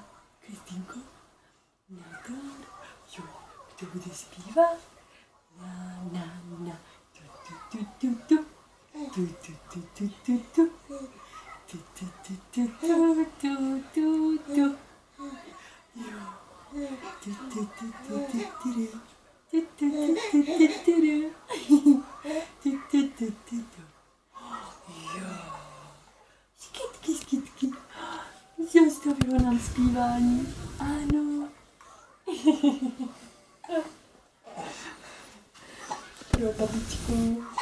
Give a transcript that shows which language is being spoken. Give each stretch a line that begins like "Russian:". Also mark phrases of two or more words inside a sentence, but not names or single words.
Czech: Kristýnko, nadal, jo, kdo bude zpívat? Na, tu, tu, tu, tu, tu, tu, tu, tu, tu, tu, tu, tu, tu, tu, tu, tu, tu, jo, tu, tu, tu, tu, tu, tu, tu, tu, tu, tu, tu, jo, skitky, skitky, zastavilo nám zpívání, ano. Pro babičku.